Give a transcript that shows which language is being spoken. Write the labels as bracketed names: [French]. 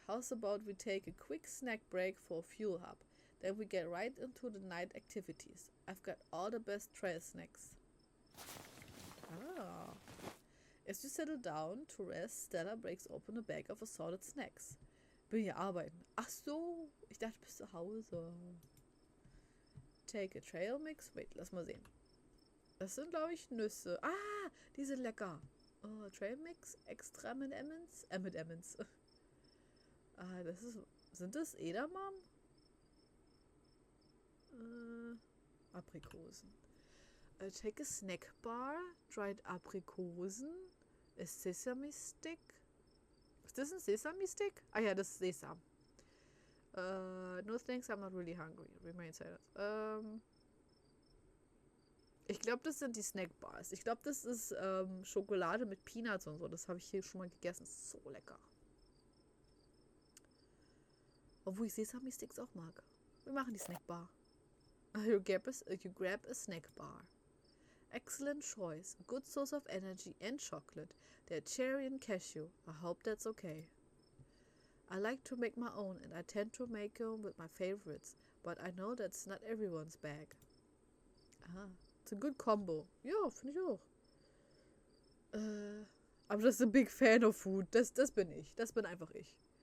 [English] How's about we take a quick snack break for a fuel hub? Then we get right into the night activities. I've got all the best trail snacks. Ah. As you settle down to rest, Stella breaks open a bag of assorted snacks. [German] Bin hier arbeiten. Ach so, ich dachte, du bist zu Hause. [English] Take a trail mix. [German] Wait, lass mal sehen. Das sind, glaube ich, Nüsse. Ah, die sind lecker. Oh, Trail Mix, extra mit Emmons. Mit Emmons. Ah, sind das Edamame? [English] Aprikosen. Take a snack bar, dried Aprikosen, a sesame stick. [German] Ist das ein Sesame Stick? Ah ja, das ist Sesam. [English] No thanks, I'm not really hungry. Remain silent. [German] Ich glaube, das sind die Snackbars. Ich glaube, das ist Schokolade mit Peanuts und so. Das habe ich hier schon mal gegessen. So lecker. Obwohl ich Sesame Sticks auch mag. Wir machen die Snackbar. [English] You grab a snack bar. Excellent choice. A good source of energy and chocolate. They're cherry and cashew. I hope that's okay. I like to make my own and I tend to make them with my favorites. But I know that's not everyone's bag. Ah. It's a good combo. [German] Ja, finde ich auch. [English] I'm just a big fan of food. [German] Das bin ich. Das bin einfach ich.